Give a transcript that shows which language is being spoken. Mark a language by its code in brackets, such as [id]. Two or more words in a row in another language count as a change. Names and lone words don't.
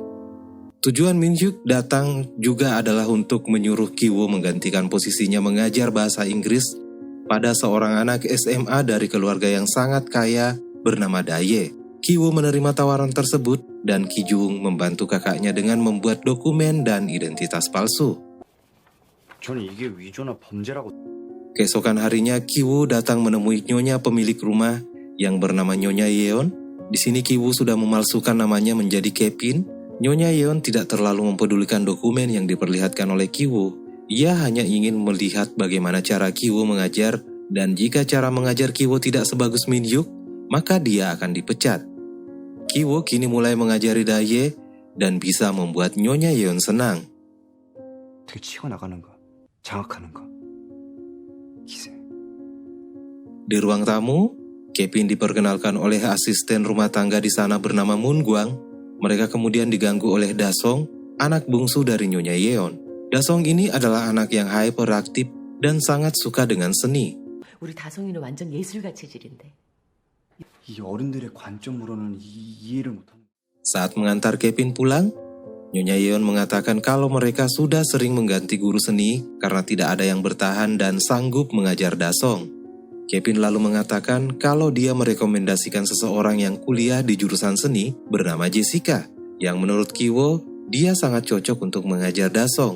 [id] Tujuan Min Hyuk datang juga adalah untuk menyuruh Ki Woo menggantikan posisinya mengajar bahasa Inggris pada seorang anak SMA dari keluarga yang sangat kaya bernama Daye. Ki Woo menerima tawaran tersebut dan Ki Jung membantu kakaknya dengan membuat dokumen dan identitas palsu. [ko] 저는 이게 위조나 범죄라고. [id] Keesokan harinya Ki Woo datang menemui nyonya pemilik rumah yang bernama Nyonya Yeon. Di sini Ki Woo sudah memalsukan namanya menjadi Kevin. Nyonya Yeon tidak terlalu mempedulikan dokumen yang diperlihatkan oleh Ki Woo. Ia hanya ingin melihat bagaimana cara Ki Woo mengajar, dan jika cara mengajar Ki Woo tidak sebagus Min Hyuk, maka dia akan dipecat. Ki Woo kini mulai mengajari Daye dan bisa membuat Nyonya Yeon senang. [ko] 되게 치고 나가는 거, 장악하는 거. 기세. [id] Di ruang tamu, Kevin diperkenalkan oleh asisten rumah tangga di sana bernama Moon Gwang. Mereka kemudian diganggu oleh Dasong, anak bungsu dari Nyonya Yeon. Dasong ini adalah anak yang hyperaktif dan sangat suka dengan seni. [ko] 우리 다송이는 완전 예술가 체질인데. 이 어른들의 관점으로는 이해를 못하는. [id] Saat mengantar Kevin pulang, Nyonya Yeon mengatakan kalau mereka sudah sering mengganti guru seni karena tidak ada yang bertahan dan sanggup mengajar Dasong. Kevin lalu mengatakan kalau dia merekomendasikan seseorang yang kuliah di jurusan seni bernama Jessica, yang menurut Ki Woo, dia sangat cocok untuk mengajar Dasong.